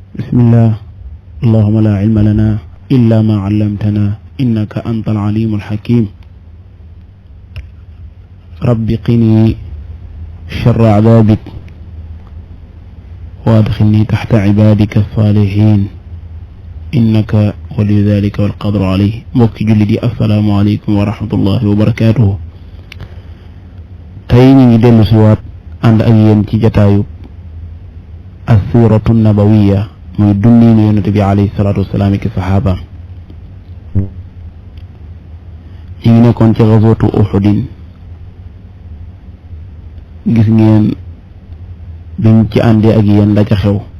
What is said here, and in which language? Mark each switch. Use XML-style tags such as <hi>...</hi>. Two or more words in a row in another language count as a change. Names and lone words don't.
<ar>بسم الله اللهم لا علم لنا إلا ما علمتنا إنك أنت العليم الحكيم رب قني شر عذابك وادخلني تحت عبادك الصالحين إنك ولي ذلك والقدر عليه</ar> <wo>mbokki jullit yi</wo> <ar>السلام عليكم ورحمة الله وبركاته</ar> <wo>tey ñu ngi dellu si waat ànd ak yéen ci jataayu</wo> <ar>السيرة النبوية</ar> <wo>muy dundiinu yonent bi</wo> <ar>عليه الصلاة والسلام</ar> <wo>ki saxaaba ñu ngi nekkoon ci gazwatu Uhudin gis ngeen biñ ci àndee ak yéen la ca xew</wo>